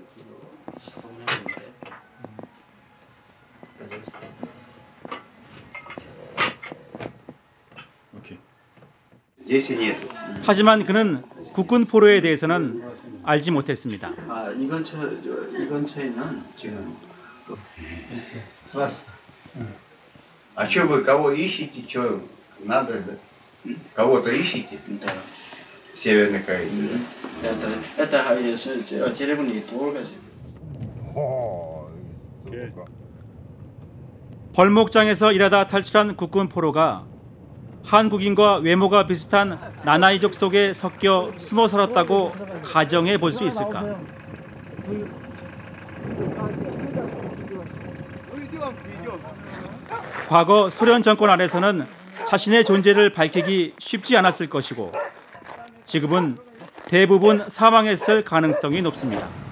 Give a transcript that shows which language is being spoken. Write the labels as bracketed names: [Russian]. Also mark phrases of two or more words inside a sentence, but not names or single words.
[Korean] 하지만 그는 국군 포로에 대해서는 알지 못했습니다. 이 근처에는 지금 [Russian] А что вы кого ищете? Что надо? Кого-то ищете? Да. Северной Корее. Это есть деревни Тургази. [Korean] 벌목장에서 일하다 탈출한 국군 포로가 한국인과 외모가 비슷한 나나이족 속에 섞여 숨어 살았다고 가정해 볼 수 있을까? 과거 소련 정권 아래서는 자신의 존재를 밝히기 쉽지 않았을 것이고 지금은 대부분 사망했을 가능성이 높습니다.